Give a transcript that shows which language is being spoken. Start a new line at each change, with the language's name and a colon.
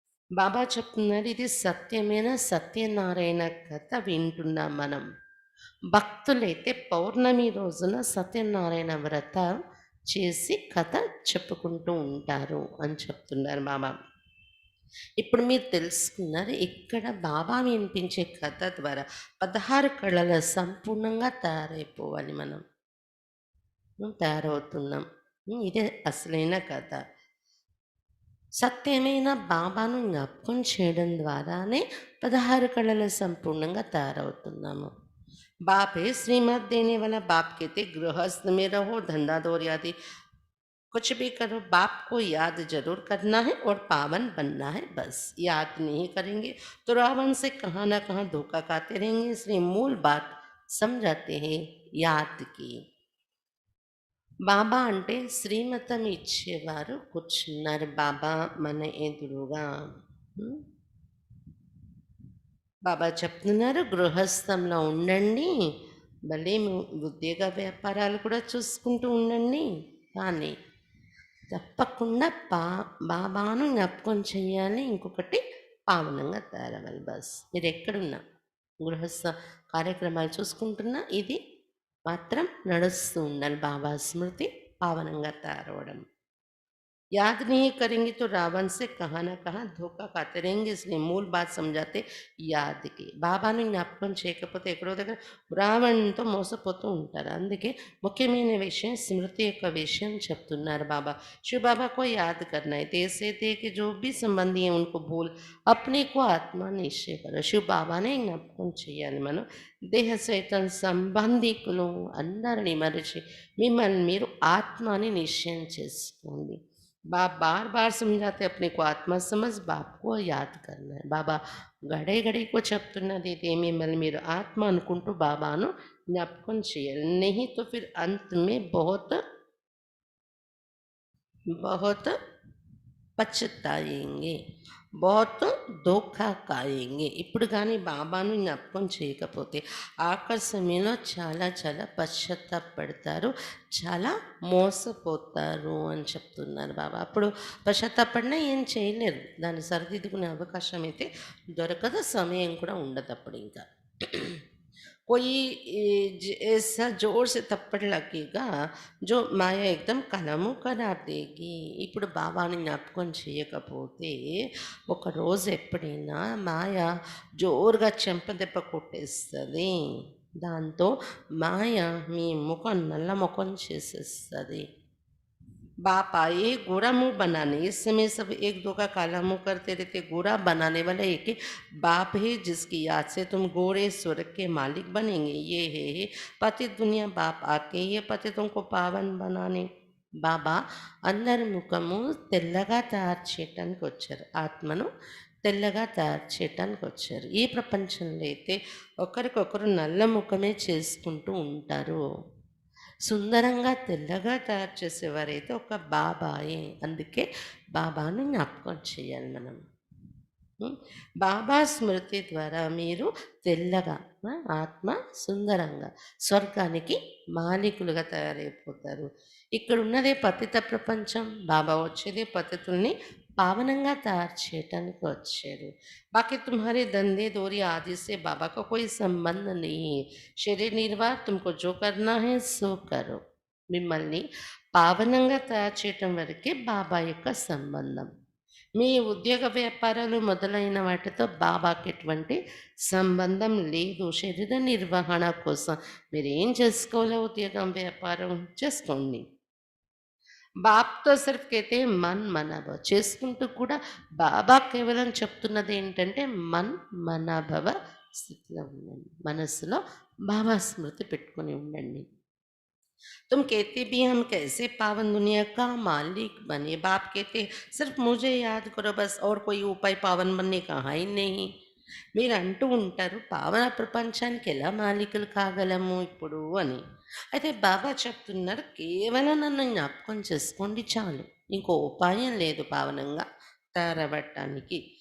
Telugu: బాబా చెప్తున్నారు ఇది సత్యమైన సత్యనారాయణ కథ వింటున్నాం మనం. భక్తులైతే పౌర్ణమి రోజున సత్యనారాయణ వ్రత చేసి కథ చెప్పుకుంటూ ఉంటారు అని చెప్తున్నారు బాబా. ఇప్పుడు మీరు తెలుసుకున్నారు ఇక్కడ బాబా వినిపించే కథ ద్వారా 16 కళల సంపూర్ణంగా తయారైపోవాలి మనం. తయారవుతున్నాం. ఇదే అసలైన కథ. సత్యమైన బాబాను జ్ఞాపకం చేయడం ద్వారానే 16 కళలు సంపూర్ణంగా తయారవుతున్నాము.
Hindi: बाप है श्रीमत देने वाला. बाप कहते गृहस्थ में रहो, धंधा दौर आदि कुछ भी करो, बाप को याद जरूर करना है और पावन बनना है. बस याद नहीं करेंगे तो रावण से कहाँ ना कहाँ धोखा खाते रहेंगे. इसलिए मूल बात समझाते हैं याद की.
Telugu: బాబా అంటే శ్రీమతం ఇచ్చేవారు కూర్చున్నారు. బాబా మన ఎదురుగా. ఉమ్, బాబా చెప్తున్నారు గృహస్థంలో ఉండండి, భలే మీ ఉద్యోగ వ్యాపారాలు కూడా చూసుకుంటూ ఉండండి, కానీ తప్పకుండా బాబాను జ్ఞాపకం చేయాలి. ఇంకొకటి పావనంగా తయారవ్వాలి. బస్ మీరు ఎక్కడున్నా గృహస్థ కార్యక్రమాలు చూసుకుంటున్నా ఇది మాత్రం నడుస్తూ ఉండాలి. బాబా స్మృతి పావనంగా తయారవడం.
Hindi: याद नहीं करेंगे तो रावण से कहाँ ना कहाँ धोखा खाते रहेंगे. इसलिए मूल बात समझाते याद की.
Telugu: బాబాను జ్ఞాపకం చేయకపోతే ఎక్కడో దగ్గర రావణ్తో మోసపోతూ ఉంటారు. అందుకే ముఖ్యమైన విషయం స్మృతి యొక్క విషయం చెప్తున్నారు బాబా.
Hindi: शिव बाबा को याद करना है. ऐसे थे कि जो भी संबंधी है उनको भूल अपने को आत्मा निश्चय करो.
Telugu: शिव బాబానే జ్ఞాపకం చేయాలి. మనం దేహ సైతం సంబంధికులు అందరినీ మరిచి మిమ్మల్ని మీరు ఆత్మని నిశ్చయం చేసుకోండి.
Hindi: बाप बार बार समझाते अपने को आत्मा समझ, बाप को याद करना है.
Telugu: బాబా
Hindi: గడే గడే को
Telugu: చెప్తున్నది ఇది మిమ్మల్ని మీరు ఆత్మ అనుకుంటూ బాబాను జ్ఞాపకం చేయాలి.
Hindi: नहीं तो फिर अंत में बहुत बहुत పశ్చాత్తాయేంగే, बहुत ధోఖా కాయేంగే.
Telugu: ఇప్పుడు కానీ బాబాను జ్ఞాపకం చేయకపోతే ఆఖరి సమయంలో చాలా చాలా పశ్చాత్తాపడతారు, చాలా మోసపోతారు అని చెప్తున్నారు బాబా. అప్పుడు పశ్చాత్తాపడినా ఏం చేయలేరు, దాన్ని సరిదిద్దుకునే అవకాశం అయితే దొరకదు, సమయం కూడా ఉండదు అప్పుడు.
Hindi: ఇంకా कोई ऐसा जोर से थप्पड़ लगेगा जो మాయ एकदम కలము కరా దేగి.
Telugu: ఇప్పుడు బాబాని జ్ఞాపకం చేయకపోతే ఒకరోజు ఎప్పుడైనా మాయ జోరుగా చెంపదెబ్బ కొట్టేస్తుంది. దాంతో మాయ మీ ముఖం నల్ల ముఖం చేసేస్తుంది.
Hindi: बाप आए गोरा मुंह बनाने. इस समय सब एक दो का काला मुंह करते रहते. गोरा बनाने वाला एक ही बाप है जिसकी याद से तुम गोरे स्वर्ग के मालिक बनेंगे. ये है पतित दुनिया. बाप आते ही ये पतितों को पावन बनाने.
Telugu: బాబా అందరి ముఖము తెల్లగా తయారు చేయటానికి వచ్చారు, ఆత్మను తెల్లగా తయారు చేయటానికి వచ్చారు. ఈ ప్రపంచంలో అయితే ఒకరికొకరు నల్ల ముఖమే చేసుకుంటూ ఉంటారు. సుందరంగా తెల్లగా తయారు చేసేవారైతే ఒక బాబాయే. అందుకే బాబాను జ్ఞాపకం చేయాలి మనం. బాబా స్మృతి ద్వారా మీరు తెల్లగా ఆత్మ సుందరంగా స్వర్గానికి మాలికులుగా తయారైపోతారు. ఇక్కడ ఉన్నదే పతిత ప్రపంచం. బాబా వచ్చేదే పతితుల్ని పావనంగా తయారు చేయటానికి వచ్చారు.
Hindi: बाकी तुम्हारे धंधे दौरी आदि से बाबा का कोई संबंध नहीं है. शरीर निर्वाह तुमको जो करना है సో కరో.
Telugu: మిమ్మల్ని పావనంగా తయారు చేయటం వరకే బాబా యొక్క సంబంధం. మీ ఉద్యోగ వ్యాపారాలు మొదలైన వాటితో బాబాకి ఎటువంటి సంబంధం లేదు. శరీర నిర్వహణ కోసం మీరు ఏం చేసుకోవాలో ఉద్యోగం వ్యాపారం చేసుకోండి.
Hindi: బాప్తో సిర్ఫ్ కైతే
Telugu: మన్ మనభవ చేసుకుంటూ కూడా బాబా కేవలం చెప్తున్నది ఏంటంటే మన్ మనభవ స్థితిలో ఉండండి. మనస్సులో బాబా స్మృతి పెట్టుకొని ఉండండి.
Hindi: तुम कहते भी हम कैसे पावन दुनिया का मालिक बने. बाप कहते सिर्फ मुझे याद करो बस, और कोई उपाय पावन बनने का है ही नहीं.
Telugu: మీరు అంటూ ఉంటారు పావన ప్రపంచానికి ఎలా మాలికలు కాగలము ఇప్పుడు అని. అయితే బాబా చెప్తున్నారు కేవలం నన్ను జ్ఞాపకం చేసుకోండి చాలు, ఇంకో ఉపాయం లేదు పావనంగా తయారవ్వటానికి.